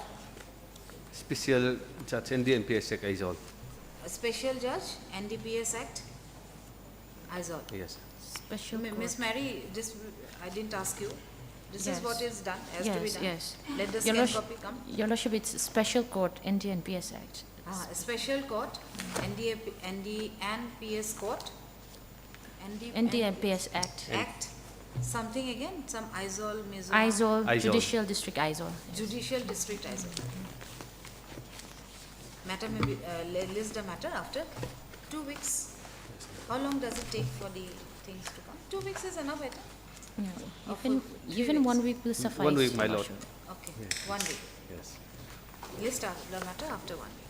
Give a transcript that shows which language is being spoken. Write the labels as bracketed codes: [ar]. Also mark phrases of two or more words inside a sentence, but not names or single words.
[en] Special Judge NDMPS Act is all. a special judge, NDPS Act, Aizol. Yes. Special Miss Mary, this, I didn't ask you. This is Yes. what is done, has to be Yes, done. yes. Let the Your scan Lordship- copy come. Your Lordship, it's a special court, NDNPS Act. A special court, NDPS court, NDNPS Act. Act, something again, some Aizol, Mizoram. Aizol, Aizol. Judicial District Aizol. Judicial District Aizol. Matter may be, list the matter after 2 weeks. How long does it take for the things to come? 2 weeks is enough, I think. No, Or even, for 3 even weeks. 1 week will suffice. 1 week, Your my lord. Lordship. Okay, 1 week. Yes. List the matter after 1 week.